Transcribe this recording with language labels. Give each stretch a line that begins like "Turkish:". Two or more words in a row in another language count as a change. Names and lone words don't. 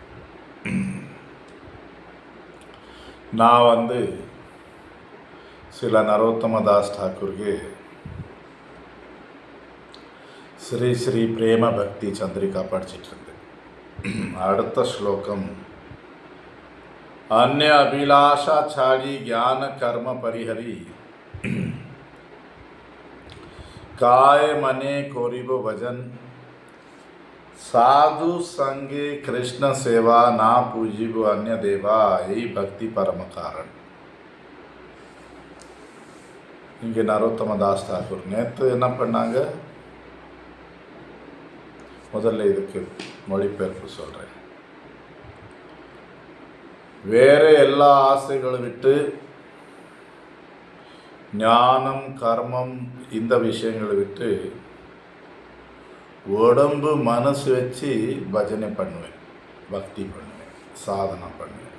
Tamil: நான் சில நரோத்தமதாஸ் டாக்கூர்ಗೆ ஸ்ரீ ஸ்ரீ பிரேம பக்தி சந்திரிகா படிச்சிட்டு இருந்தேன். அடுத்த ஸ்லோகம்,
Bangla: অন্য অভিলাষা ছাড়ি জ্ঞান কর্ম পরিহরি কায় মনে করিব ভজন সাধু সঙ্গে কৃষ্ণ সেবা না পূজিব অন্য দেবা এই ভক্তি পরম কারণ.
Tamil: இங்கே நரோத்தமதாஸ் தாக்கூர் நேற்று என்ன பண்ணாங்க, முதல்ல இதுக்கு மொழிபெயர்ப்பு சொல்கிறேன். வேறு எல்லா ஆசைகளும் விட்டு ஞானம் கர்மம் இந்த விஷயங்களை விட்டு உடம்பு மனசு வச்சு பஜனை பண்ணுவேன், பக்தி பண்ணுவேன், சாதனை பண்ணுவேன்.